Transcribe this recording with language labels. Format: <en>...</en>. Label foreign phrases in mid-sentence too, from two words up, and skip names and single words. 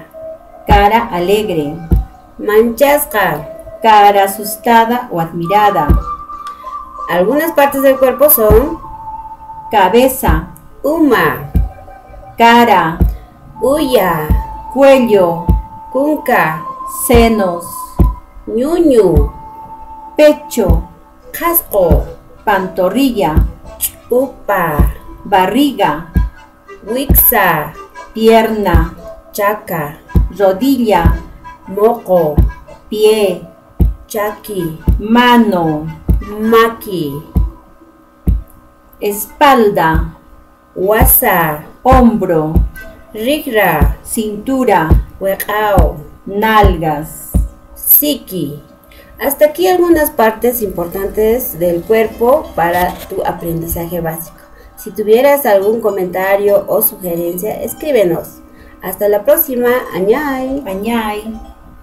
<es>cara alegre,</es> <qu>manchasqa.</qu> <es>cara asustada o admirada, Algunas partes del cuerpo son cabeza,</es> <qu>uma,</qu> <es>cara,</es> <qu>uya,</qu> <es>cuello,</es> <qu>kunka,</qu> <es>senos,</es> <qu>ñuñu,</qu> <es>pecho,</es> <qu>qasqu,</qu> <es>pantorrilla,</es> <qu>upa,</qu> <es>barriga,</es> <qu>wiksa,</qu> <es>pierna,</es> <qu>chaka,</qu> <es>rodilla,</es> <qu>moqo,</qu> <es>pie,</es> <qu>chaki,</qu> <es>mano,</es> <qu>maki,</qu> <es>espalda,</es> <qu>wasa,</qu> <es>hombro,</es> <qu>rigra,</qu> <es>cintura,</es> <qu>weqao,</qu> <es>nalgas.</es> <qu>siki.</qu> <es>Hasta aquí algunas partes importantes del cuerpo para tu aprendizaje básico. Si tuvieras algún comentario o sugerencia, escríbenos. Hasta la próxima.</es> <qu>Añay. Añay.</qu>